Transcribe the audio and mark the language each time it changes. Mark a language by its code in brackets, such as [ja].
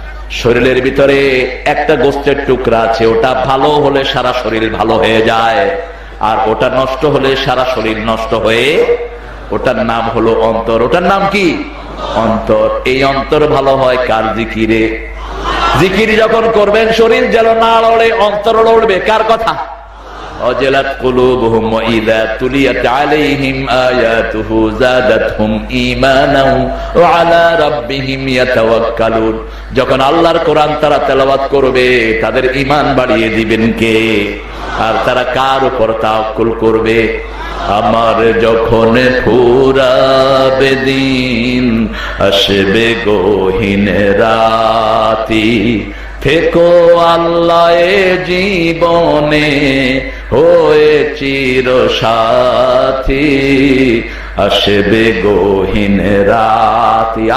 [bn] শরীরের ভিতরে একটা গোশতের টুকরা আছে, ওটা ভালো হলে সারা শরীর ভালো হয়ে যায়, আর ওটা নষ্ট হলে সারা শরীর নষ্ট হয়ে, ওটার নাম হলো অন্তর। ওটার নাম কি? অন্তর। এই অন্তর ভালো হয় কার? জিকিরে। জিকির যখন করবেন শরীর যেন না লড়ে, অন্তর লড়বে। কার কথা? [ar] وجلت قلوبهم وإذا تليت عليهم آياته زادتهم إيمانا وعلى ربهم يتوكلون। [bn] যখন আল্লাহর কোরআন তারা তেলাওয়াত করবে তাদের ঈমান বাড়িয়ে দিবেন কে? আর তারা কার উপর তাওয়াক্কুল করবে? আমার যখন ফুরাবে দিন আসবে গহীন রাতি, থেকো আল্লাহ জীবনে হয়ে চির সাথী, আসবে গহীন রাতি।